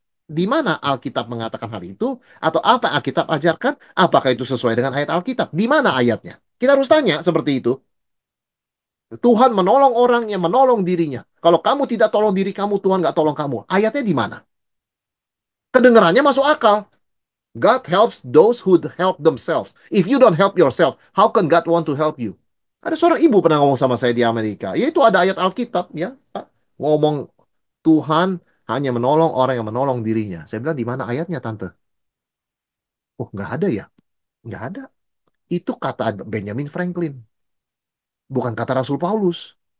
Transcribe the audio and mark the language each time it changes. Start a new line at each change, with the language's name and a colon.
Indonesian: Di mana Alkitab mengatakan hal itu atau apa Alkitab ajarkan? Apakah itu sesuai dengan ayat Alkitab? Di mana ayatnya? Kita harus tanya seperti itu. Tuhan menolong orang yang menolong dirinya. Kalau kamu tidak tolong diri kamu, Tuhan nggak tolong kamu. Ayatnya di mana? Kedengarannya masuk akal.
English: God helps those who help themselves. If you don't help yourself, how can God want to help you?
Indonesian: Ada seorang ibu pernah ngomong sama saya di Amerika. Yaitu ada ayat Alkitab, ya. Pak. Ngomong Tuhan hanya menolong orang yang menolong dirinya. Saya bilang, di mana ayatnya, Tante? Oh, nggak ada ya? Nggak ada. Itu kata Benjamin Franklin. Bukan kata Rasul Paulus.